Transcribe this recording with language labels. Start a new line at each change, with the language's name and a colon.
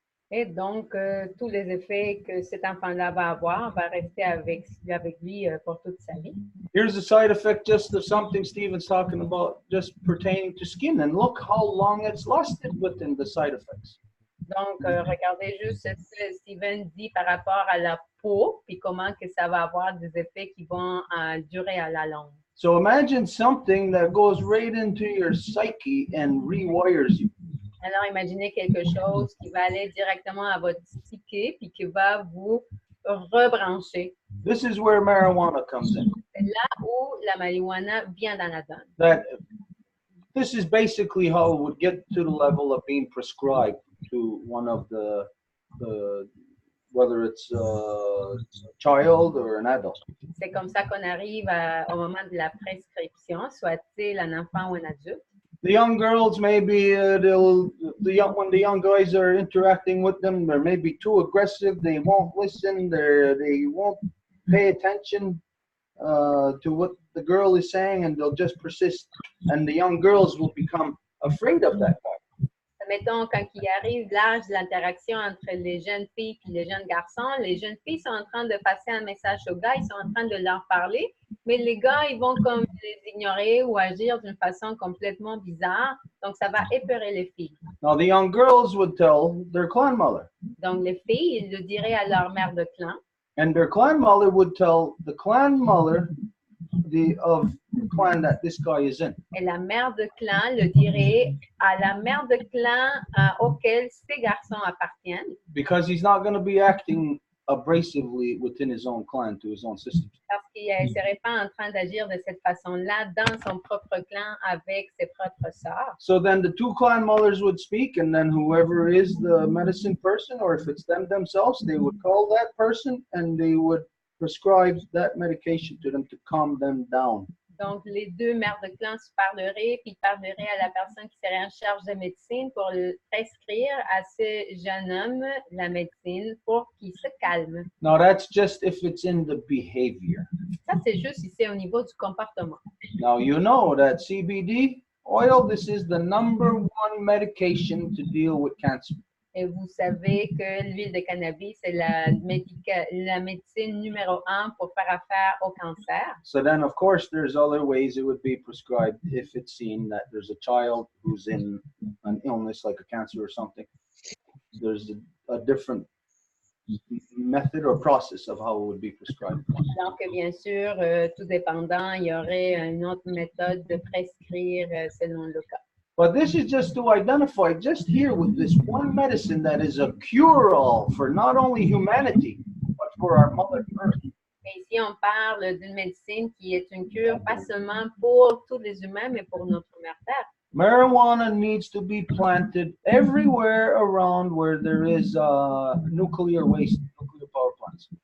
French: Et donc, tous les effets que cet enfant-là va avoir va rester avec lui pour toute sa vie.
English: Here's a side effect just of something Stephen's talking about, just pertaining to skin. And look how long it's lasted within the side effects.
French: Donc, regardez juste ce que Steven dit par rapport à la peau, puis comment que ça va avoir des effets qui vont durer à la longue.
English: So imagine something that goes right into your psyche and rewires you.
French: Alors, imaginez quelque chose qui va aller directement à votre psyché puis qui va vous rebrancher.
English: This is where marijuana comes in.
French: C'est là où la marijuana vient dans la donne.
English: That this is basically how it would get to the level of being prescribed to one of the whether it's a child or an adult.
French: C'est comme ça qu'on arrive au moment de la prescription, soit-il un enfant ou un adulte.
English: The young girls maybe when the young guys are interacting with them, they're maybe too aggressive. They won't listen. They won't pay attention to what the girl is saying, and they'll just persist. And the young girls will become afraid of that guy.
French: Mettons, quand il arrive l'âge de l'interaction entre les jeunes filles et les jeunes garçons, les jeunes filles sont en train de passer un message aux gars, ils sont en train de leur parler, mais les gars, ils vont comme les ignorer ou agir d'une façon complètement bizarre, donc ça va épeurer les filles.
English: Now, the young girls would tell their clan mother.
French: Donc, les filles, ils le diraient à leur mère de clan.
English: And their clan mother would tell the clan mother of the clan that this guy is in.
French: Et la mère de clan le dirait à la mère de clan auquel ces garçons appartiennent.
English: Because he's not going to be acting abrasively within his own clan to his own sisters.
French: Parce qu'il ne serait pas en train d'agir de cette façon-là dans son propre clan avec ses propres sœurs.
English: So then the two clan mothers would speak, and then whoever is the medicine person, or if it's them themselves, they would call that person and they would prescribe that medication to them to calm them down.
French: Donc, les deux mères de clan se parleraient, puis parleraient à la personne qui serait en charge de médecine pour prescrire à ce jeune homme la médecine pour qu'il se calme.
English: Now, that's just if it's in the behavior.
French: Ça, c'est juste ici au niveau du comportement.
English: Now, you know that CBD oil, this is the #1 medication to deal with cancer.
French: Et vous savez que l'huile de cannabis, c'est la médecine numéro 1 pour faire affaire au cancer.
English: So then, of course, there's other ways it would be prescribed if it's seen that there's a child who's in an illness like a cancer or something. There's a different method or process of how it would be prescribed.
French: Donc, bien sûr, tout dépendant, il y aurait une autre méthode de prescrire selon le cas.
English: But this is just to identify, just here with this one medicine that is a cure-all for not only humanity, but for our Mother Earth.
French: Et ici, on parle d'une médecine qui est une cure, pas seulement pour tous les humains, mais pour notre mère Terre.
English: Marijuana needs to be planted everywhere around where there is nuclear waste, nuclear power plants.